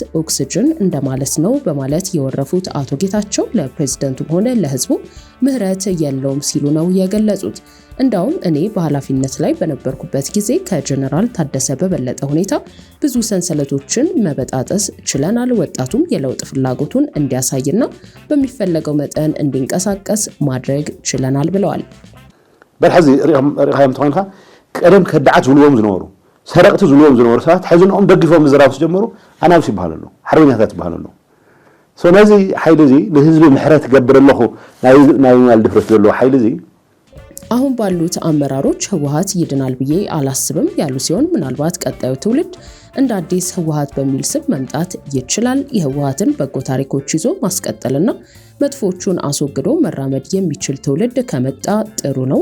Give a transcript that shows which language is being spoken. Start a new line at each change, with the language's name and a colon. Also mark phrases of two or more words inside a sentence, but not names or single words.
Amharic: ኦክሲጅን እንደማለት ነው በማለት የወረፉት አቶ ጌታቸው ለፕሬዝዳንቱም ሆነ ለህዝቡ ምህረት የለውም ሲሉ ነው የገለጹት። እንዳውም እኔ በኃላፊነት ላይ በነበርኩበት ጊዜ ከጀነራል ታደሰ በበለጠ ሁኔታ ብዙ ሰንሰለቶችን መበጣጠስ ችለናል። ወጣቱም የለውጥ ፍላጎቱን እንዲያሳይና በሚፈለገው መጠን እንዲንቀሳቀስ ማድረግ ችለናል ብለዋል።
Tigrinya: በልሐዚ ሪኻዮም ተኾንካ ቀደም ከዳዓት ዝብልዎም ዝነበሩ ሰረቅቲ ዝብልዎም ዝነበሩ ሰባት ሕዝኖም ደግፎም ዝራብ ጀመሩ ኣናብስ ይባሃሉ ኣለዉ ሓርበኛታት ይባሃሉ ኣለዉ ስለዚ ሓይሊ እዚ ንህዝቢ ምሕረት ገብር ኣለኹ ናይ ማል ድፍረት ዘለዎ ሓይሊ እዚ
Amharic: አሁን ባሉት አመራሮች ህወሓት ይድናል ብዬ አላስብም ያሉ ሲሆን ምናልባት ቀጣዩ ትውልድ እንደ አዲስ ህወሓት በሚል ስም መምጣት ይችላል። የህወሓትን በጎ ታሪኮች ይዞ ማስቀጠልና መጥፎቹን አስወግዶ መራመድ የሚችል ትውልድ ከመጣ ጥሩ ነው